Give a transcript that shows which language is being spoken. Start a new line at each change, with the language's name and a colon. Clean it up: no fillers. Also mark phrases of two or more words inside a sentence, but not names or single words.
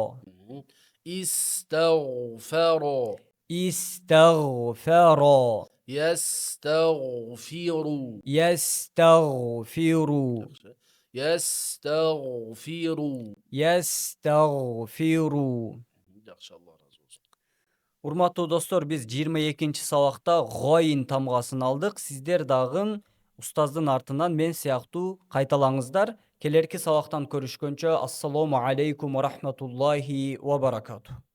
Arabic: Истагфара. استغفر. Ястагфиру. يستغفر. Ястагфиру. يستغفر.
Kyrgyz: Жакшы, Алла разы болсун. Урматтуу достор, биз 22 сабакта гойн тамгасын алдык. Сиздер дагы устаздын артынан мен сыяктуу кайталаңыздар. Келерки сабактан көрүшкөнчө,
Arabic: السلام عليكم ورحمة الله وبركاته.